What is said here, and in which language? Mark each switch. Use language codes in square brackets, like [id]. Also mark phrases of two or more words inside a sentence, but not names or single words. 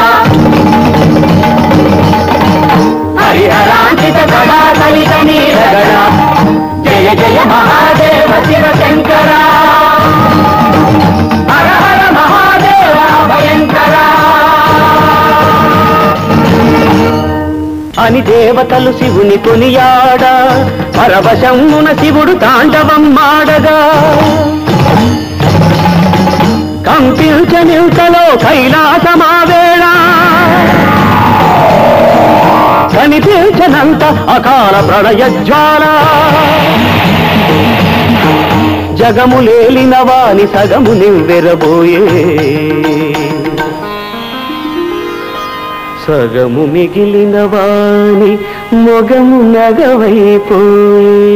[sa] ಹರಿಹರಾಂಚಿತ ಗಣಾ ಕಲಿತ ನೀರಗಳ ಜಯ ಜಯ ಮಹಾದೇವ ಶಿವಶಂಕರ ಹರ ಹರ ಮಹಾದೇವ ಭಯಂಕರ [te] అని దేవతలు శివుని కొనియాడ పరవశమున శివుడు తాండవం మాడగా కంపించనింతలో కైలాసమావేళ కనిపించనంత అకాల ప్రళయజ్వాల జగములేలిన వాని సగము నివ్వెరబోయే సగము మిగిలిన వాని మొగము నగవైపోయే.